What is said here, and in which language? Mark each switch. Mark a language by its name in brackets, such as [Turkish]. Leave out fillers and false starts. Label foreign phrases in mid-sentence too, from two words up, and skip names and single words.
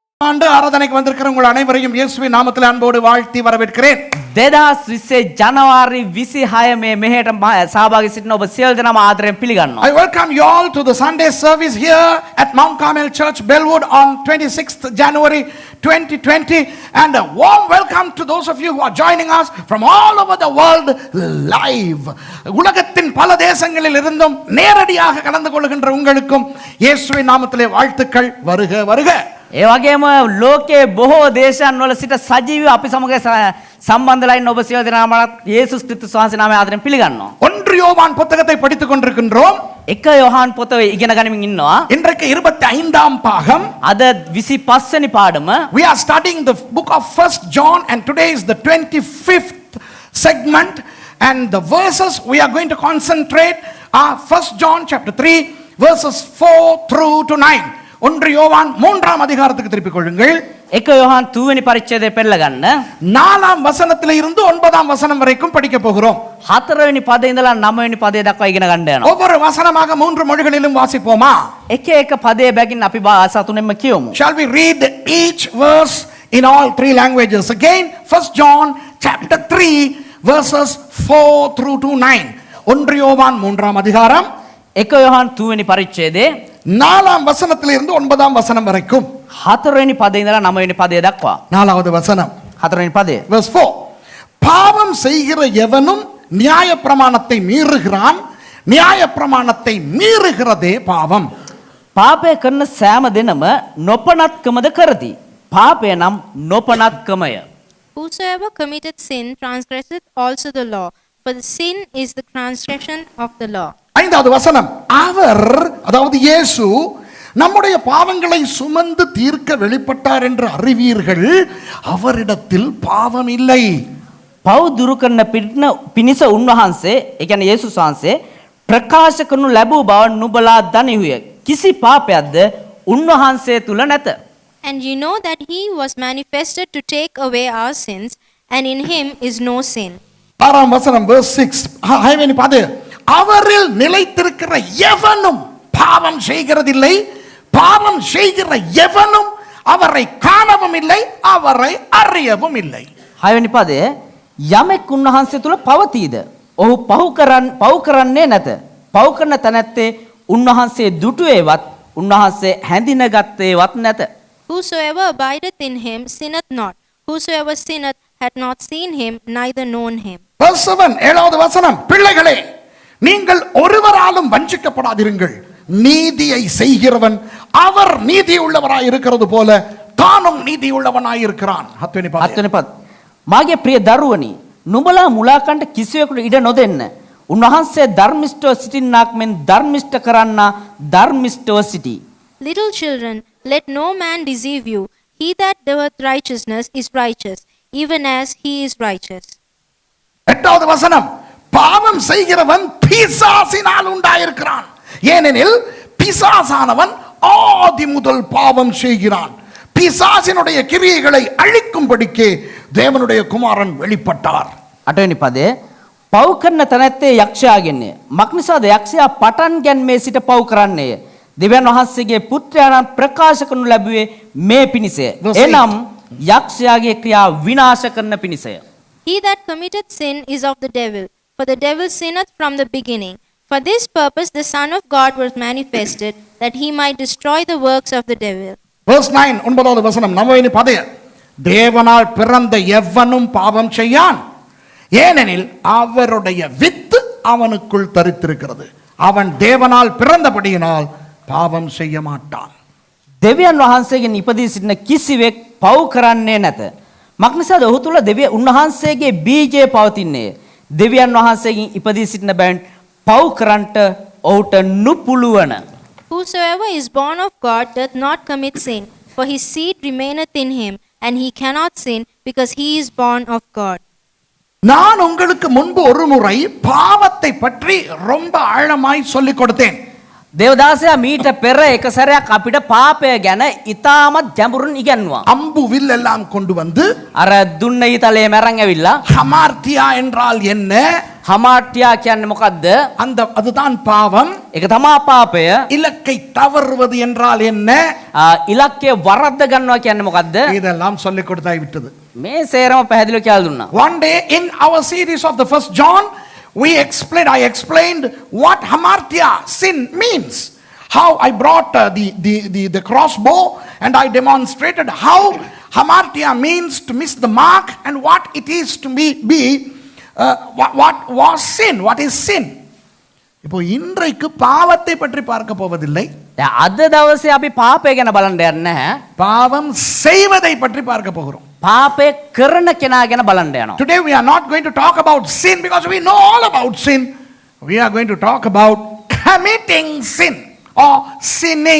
[Tamil] ஆண்டு ஆராதனைக்கு வந்திருக்கிற உங்கள் அனைவரையும் இயேசுவின் நாமத்தில் அன்போடு வாழ்த்தி வரவேற்கிறேன். [Sinhala] 2020 ජනවාරි 26 මේ මෙහෙට සහභාගී සිටින ඔබ සියලු දෙනාම ආදරයෙන් පිළිගන්නවා. [English] I welcome you all to the Sunday service here at Mount Carmel Church, Bellwood on 26th January 2020, and a warm welcome to those of you who are joining us from all over the world live. [Tamil] உலகத்தின் பல தேசங்களில் இருந்தும் நேரடியாக கலந்து கொள்கின்ற உங்களுக்கும் இயேசுவின் நாமத்திலே வாழ்த்துக்கள். வருக வருக. [Sinhala] ඒ වගේම ලෝකයේ බොහෝ දේශයන් වල සිට සජීවී අපි සමග සම්බන්ධලා ඉන්න ඔබ සියලු දෙනාමත් යේසුස් ක්‍රිස්තුස් වහන්සේ නාමයෙන් ආදරයෙන් පිළිගන්නවා. [Tamil] 1 யோவான் புத்தகத்தை படித்துக் கொண்டிருக்கின்றோம். [Sinhala] 1 யோவான் පොත ඉගෙන ගනිමින් ඉන්නවා. [Tamil] இன்றைக்கு 25ஆம் பாகம். [Sinhala] අද 25 වෙනි පාඩම. [English] We are studying the book of 1 John and today is the 25th segment, and the verses we are going to concentrate are 1 John chapter 3 verses 4 through to 9. [Tamil] 1 யோவான் 3ஆம் அதிகாரத்துக்கு திருப்பிக் கொள்ளுங்கள். [Sinhala] 1 யோவான் 2 වෙනි පරිච්ඡේදය පෙරලා ගන්න. [Tamil] 4ஆம் வசனத்திலே இருந்து 9ஆம் வசனம் வரைக்கும் படிக்க போகிறோம். [Sinhala] 4 වෙනි පදේ ඉඳලා 9 වෙනි පදේ දක්වා ඉගෙන ගන්න යනවා. [Tamil] ஒவ்வொரு வசனமாக 3 மொழிகளிலும் வாசிப்போமா? [Sinhala] එක එක පදේ බැගින් අපි භාෂා තුනෙන්ම කියමු. [English] Shall we read each verse in all 3 languages? Again, 1 John chapter 3 verses 4 through to 9. [Tamil] 1 யோவான் 3ஆம் அதிகாரம் [Sinhala] 1 யோவான் 2 වෙනි පරිච්ඡේදයේ [Tamil] 4ஆம் வசனத்திலிருந்து 9ஆம் வசனம் வரைக்கும். [Sinhala] 4 වෙනි පදේ ඉඳලා 9 වෙනි පදේ දක්වා. [Tamil] 4வது வசனம். [Sinhala] 4 වෙනි පදේ. [English] Verse 4. [Tamil] பாவம் செய்கிற எவனும் நியாயப்பிரமாணத்தை மீறுகிறான், நியாயப்பிரமாணத்தை மீறுகிறதே பாவம். [Sinhala] පාපය කරන සෑම දෙනම නොපනත්කමද කරති. පාපය නම් නොපනත්කමය. [English] Whosoever committed sin transgresseth also the law, for the sin is the transgression of the law. [Tamil] 5வது வசனம். அவர், அதாவது இயேசு, நம்முடைய பாவங்களை சுமந்து தீர்க்க வெளிப்பட்டார் என்று அறிவீர்கள், அவரிடத்தில் பாவம் இல்லை. [Sinhala] පව් දුරු කරන පිණිස උන්වහන්සේ, ඒ කියන්නේ යේසුස් වහන්සේ ප්‍රකාශ කරනු ලැබූ බව නුඹලා දනිහුය. කිසි පාපයක්ද උන්වහන්සේ තුල නැත. [English] And you know that he was manifested to take away our sins, and in him is no sin. [Tamil] 6ஆம் வசனம், verse 6. [Sinhala] හයවෙනි පදේ. [Tamil] அவரில் நிலைத்திருக்கிற எவனும் பாவம் செய்கிறதில்லை, பாவம் செய்கிற எவனும் அவரை காணவும் இல்லை, அவரை அறியவும் இல்லை. [Sinhala] 6 වෙනි පදය, යමෙක් උන්වහන්සේ තුල පවතීද ඔහු පව් කරන්නේ නැත. පව් කරන තැනැත්තේ උන්වහන්සේ දුටුවේවත් උන්වහන්සේ හැඳිනගත්තේවත් නැත. [English] Whosoever abideth in him sinneth not. Whosoever sinneth hath not seen him, neither known him. Verse 7. [Tamil] 7வது வசனம். பிள்ளைகளே, நீங்கள் ஒருவராலும் வஞ்சிக்கப்படாதிருங்கள். நீதியை செய்கிறவன் அவர் நீதி உள்ளவராய் இருக்கிறது போல தானும் நீதி உள்ளவனாய் இருக்கிறான். [Sinhala] 7 වෙනි පද. මාගේ ප්‍රිය දරුවනි, නුඹලා මුලාකන්ට කිසිවෙකුට ඉඩ නොදෙන්න. උන්වහන්සේ ධර්මිෂ්ඨව සිටින්නාක් මෙන් ධර්මිෂ්ඨ කරන්නා ධර්මිෂ්ඨව සිටී. [English] Little children, let no man deceive you. He that doeth righteousness is righteous, even as he is righteous. [Tamil] 8வது வசனம். பாவம் செய்கிறவன் பிசாசினால் உண்டாயிருக்கிறான். ஏனெனில் பிசாசானவன் ஆதி முதல் பாவம் செய்கிறான். பிசாசினுடைய கிரியைகளை அழிக்கும்படிக்கே தேவனுடைய குமாரன் வெளிப்பட்டார். [Sinhala] 8 වෙනි පදේ, පව් කරන තැනැත්තේ යක්ෂයාගෙන්නේ. මක්නිසාද යක්ෂයා පටන් ගැන්මේ සිට පව් කරන්නේය. දෙවියන් වහන්සේගේ පුත්‍රයාණන් ප්‍රකාශ කරනු ලැබුවේ මේ පිණිසය. එනම් යක්ෂයාගේ ක්‍රියා විනාශ කරන පිණිසය. [English] He that committeth sin is of the devil, for the devil sinneth from the beginning. For this purpose the Son of God was manifested, that he might destroy the works of the devil. Verse 9. [Tamil] 9வது வசனம். 9 பதய. தேவனால் பிறந்த எவனும் பாவம் செய்யான், ஏனெனில் அவருடைய வித்து அவனுக்குள் தரித்திருக்கிறது. அவன் தேவனால் பிறந்தபடியினால் பாவம் செய்ய மாட்டான். [Sinhala] දෙවියන් වහන්සේගෙන් ඉපදී සිටින කිසිවෙක් පව් කරන්නේ නැත. මක්නිසාද ඔහු තුල උන්වහන්සේගේ බීජය පවතින්නේ. දෙවියන් වහන්සේගෙන් ඉපදී සිටින බැවින් පව් කරන්නට ඔහුට නුපුළුවන. [English] Whosoever is born of God doth not commit sin, for his seed remaineth in him, and he cannot sin, because he is born of God. [Tamil] நான் உங்களுக்கு முன்பு ஒரு முறை பாவத்தை பற்றி ரொம்ப ஆழமாய் சொல்லிக் கொடுத்தேன். [Sinhala] දේවදාසයා මීට පෙර එක සැරයක් අපිට පාපය ගැන ඉතාමත් ගැඹුරින් ඉගැන්වුවා. [Tamil] அம்பு வில் எல்லாம் கொண்டு வந்து [Sinhala] අර දුන්න ඊතලයේ මැරන් ඇවිල්ලා [Tamil] ஹமார்த்தியா என்றால் என்ன? [Sinhala] හමාට්‍යා කියන්නේ මොකද්ද? [Tamil] அதுதான் பாவம். [Sinhala] ඒක තමා පාපය. [Tamil] இலக்கை தவறுவது என்றால் என்ன? [Sinhala] ඉලක්කය වරද්ද ගන්නවා කියන්නේ මොකද්ද? [Tamil] இதெல்லாம் சொல்லிக் கொடுத்தாய் விட்டது. [Sinhala] මේ සේරම පැහැදිලිව කියලා දුන්නා. [English] One day in our series of the first John, I explained what hamartia, sin, means. How I brought the crossbow and I demonstrated how hamartia means to miss the mark and what it is to be what was sin, what is sin. [Tamil] இப்போ இன்றைக்கு பாவத்தை பற்றி பார்க்க போவதில்லை. [Sinhala] දැන් අද දවසේ අපි පාපය ගැන බලන්න යන්නේ නැහැ. [Tamil] பாவம் செய்வதை பற்றி பார்க்க போகிறோம். [Sinhala] පාපය කරන කෙනා ගැන බලන්න යනවා. [English] Today we are not going to talk about sin because we know all about sin. We are going to talk about committing sin or sinning.